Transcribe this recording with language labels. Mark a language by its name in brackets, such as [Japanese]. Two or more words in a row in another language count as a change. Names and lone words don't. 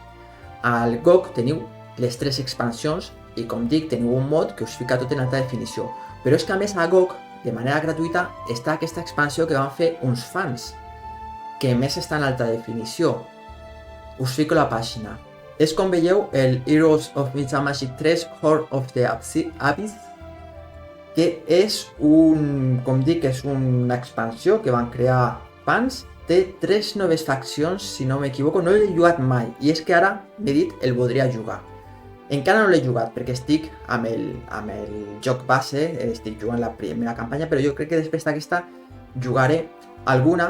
[Catalan] Al GOG teniu les 3 expansions, i com dic, teniu un mod que us fica tot en alta definició, però és que a més a GOG, de manera gratuïta, està aquesta expansió que van fer uns fans, que més està en alta definició. Us fico la pàgina. És com veieu el Heroes of Might and Magic 3 Horde of the Abyss, que és com dic, és una expansió que van crear fans. Té 3 noves faccions, si no m'equivoco, no l'he jugat mai, i és que ara m'he dit el voldria jugar. Encara no l'he jugat perquè estic amb el joc base, estic jugant la primera campanya, però jo crec que després d'aquesta jugaré alguna.